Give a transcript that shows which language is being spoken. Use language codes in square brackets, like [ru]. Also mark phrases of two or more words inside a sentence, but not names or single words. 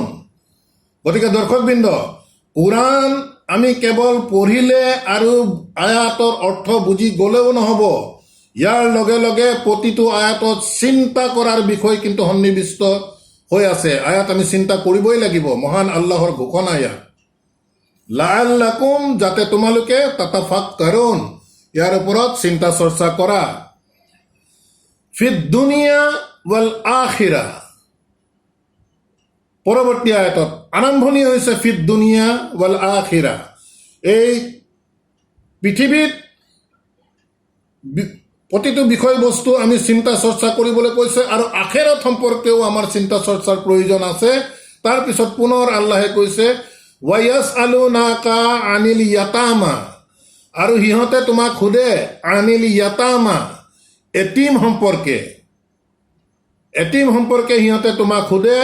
[as] গতিকে দৰ্শকবৃন্দ, কোৰাণ আমি কেৱল পঢ়িলে আৰু আয়াতৰ অৰ্থ বুজি গ'লেও নহ'ব, ইয়াৰ লগে লগে প্ৰতিটো আয়াতত চিন্তা কৰাৰ বিষয় কিন্তু সন্নিৱিষ্ট হৈ আছে। আয়াত আমি চিন্তা কৰিবই লাগিব, মহান আল্লাহৰ ঘোষণা ইয়াত, লাআল্লাকুম, যাতে তোমালোকে তাতাফাক্কাৰুন, ইয়াৰ ওপৰত চিন্তা চৰ্চা কৰা। [ar] في الدنيا والآخرة, [as] পৰৱৰ্তী আয়াতত আৰম্ভণি হৈছে [ar] في الدنيا والآخرة, [as] এই পৃথিৱীত প্ৰতিটো বিষয়বস্তু আমি চিন্তা চৰ্চা কৰিবলৈ কৈছে, আৰু আখেৰত সম্পৰ্কেও আমাৰ চিন্তা চৰ্চাৰ প্ৰয়োজন আছে। তাৰপিছত পুনৰ আল্লাহে কৈছে, [ar] ويسألونك عن اليتامى, [as] আৰু সিহঁতে তোমাক সোধে [ar] عن اليتامى, [as] এটিম সম্পৰ্কে সিহঁতে তোমাক সোধে।